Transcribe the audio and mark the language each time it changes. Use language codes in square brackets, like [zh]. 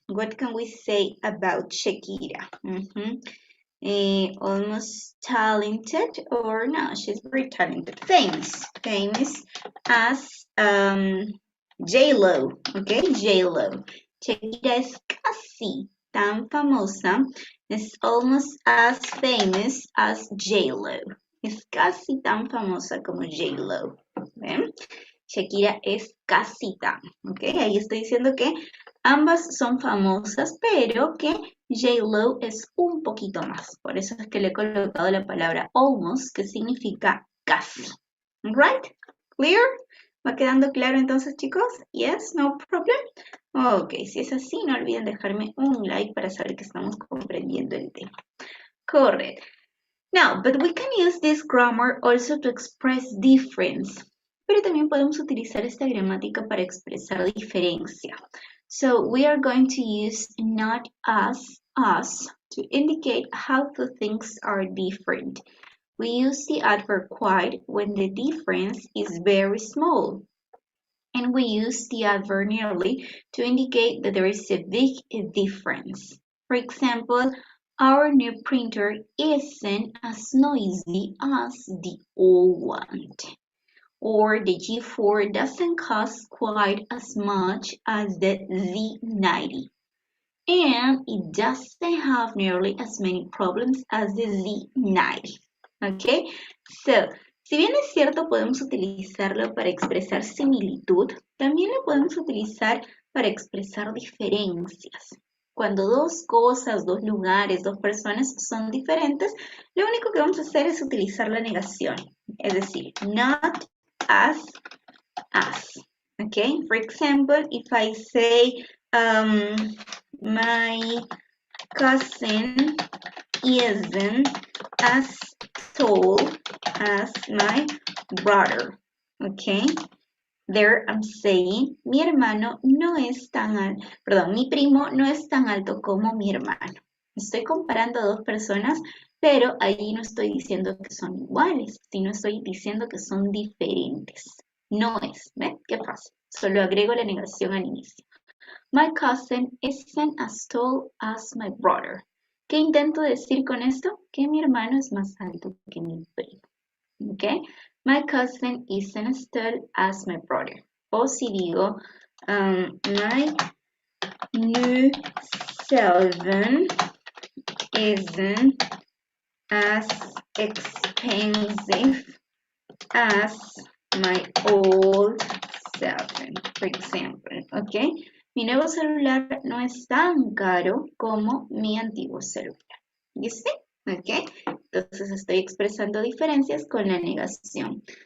[en] What can we say about Shakira? Almost talented, or no, she's very talented. Famous as J-Lo, okay, J-Lo. [es] Shakira es casi tan famosa, es [en] almost as famous as J-Lo. [es] Es casi tan famosa como J-Lo. ¿Ven? Shakira es casi tan, ¿ok? Ahí estoy diciendo que ambas son famosas, pero que J-Lo es un poquito más. Por eso es que le he colocado la palabra almost, que significa casi. [en] Right? Clear? [es] ¿Va quedando claro entonces, chicos? [en] Yes, no problem. [es] Ok, si es así, no olviden dejarme un like para saber que estamos comprendiendo el tema. Correcto. [en] Now, but we can use this grammar also to express difference. [es] Pero también podemos utilizar esta gramática para expresar diferencia. [en] So we are going to use not as, us, to indicate how two things are different. We use the adverb quite when the difference is very small. And we use the adverb nearly to indicate that there is a big difference. For example, our new printer isn't as noisy as the old one. Or the G4 doesn't cost quite as much as the Z90. And it doesn't have nearly as many problems as the Z90. Okay? [es] So, si bien es cierto, podemos utilizarlo para expresar similitud, también lo podemos utilizar para expresar diferencias. Cuando dos cosas, dos lugares, dos personas son diferentes, lo único que vamos a hacer es utilizar la negación. Es decir, not as. [en] Okay, for example, if I say, my cousin isn't as tall as my brother. Okay, there I'm saying [es] mi hermano no es tan alto, perdón, mi primo no es tan alto como mi hermano. Estoy comparando a dos personas, pero ahí no estoy diciendo que son iguales, sino estoy diciendo que son diferentes. No es, ¿ven? Qué fácil. Solo agrego la negación al inicio. [en] My cousin isn't as tall as my brother. [es] ¿Qué intento decir con esto? Que mi hermano es más alto que mi primo. ¿Ok? [en] My cousin isn't as tall as my brother. O si digo, my new cell phone isn't as expensive as my old cell phone, for example. ¿Ok? [es] Mi nuevo celular no es tan caro como mi antiguo celular. [en] ¿You see? [es] ¿Ok? Entonces estoy expresando diferencias con la negación.